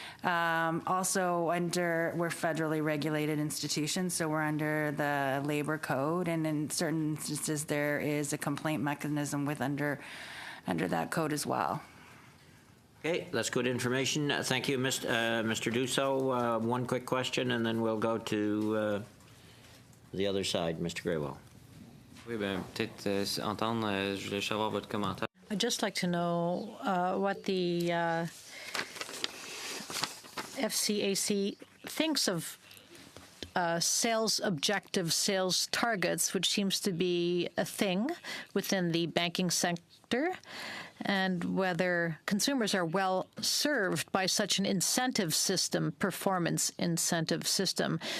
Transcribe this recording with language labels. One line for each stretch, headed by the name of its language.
English: Also, we're federally regulated institutions, so we're under the labor code, and in certain instances, there is a complaint mechanism under that code as well. Okay, that's good information. Thank you, Mr. Dussault. One quick question, and then we'll go to the other side, Mr. Graywell.
French: Oui, ben peut-être entendre. Je voulais savoir votre commentaire.
English: I'd just like to know what the FCAC thinks of sales objective, sales targets, which seems to be a thing within the banking sector, and whether consumers are well served by such an incentive system, performance incentive system.